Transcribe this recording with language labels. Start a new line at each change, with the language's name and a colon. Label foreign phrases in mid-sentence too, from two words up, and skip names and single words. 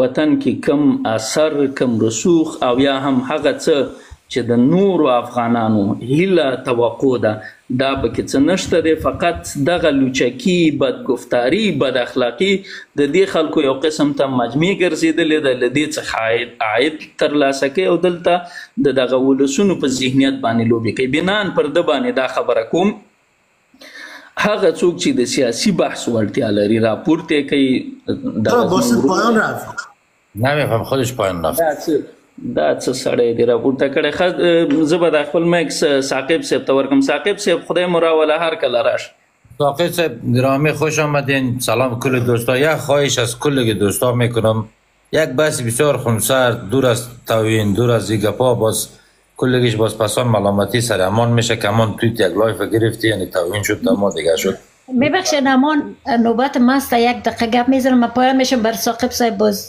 Pashto: وطن کې کم اثر کم رسوخ او یا هم هغه څه چې د نورو افغانانو هیله توقع ده دا پکې څه نشته دی فقط دغه لوچکي بدګفتاري بد اخلاقي د دې خلکو یو قسم ته مجمع ګرځېدلې ده له دې څخه عاید ترلاسه کوي او دلته د دغه ولسونو په ذهنیت باندې لوبې کوي بنان پر ده باندې دا خبره کوم هغه څوک چې د سیاسي بحث وړتیا لري راپورته کوي
Persian: باسط پایان رفت نمیفهم خودش پایان رفت
Pashto: دا څه سړی دی راپورته کړی زه به د خپل میک ثاقب صاحب ته ورکړم ثاقب صاحب خدای مو راوله هر کله راشه
Persian: ثاقب صاحب گرامی خوش آمدین سلام کل دوستا یک خواهش از کل دوستا میکنم یک بحث بسیار خونسرد دور از توهین دور از گپا باز کلگیش باز پسان ملامتی سر امان میشه که امان تویت یک لایف گرفتی یعنی توهین شد اما دیگه شد میبخشید امان نوبت ماست یک دقیقه گپ میزنم من پایان میشم بر ثاقب صاحب باز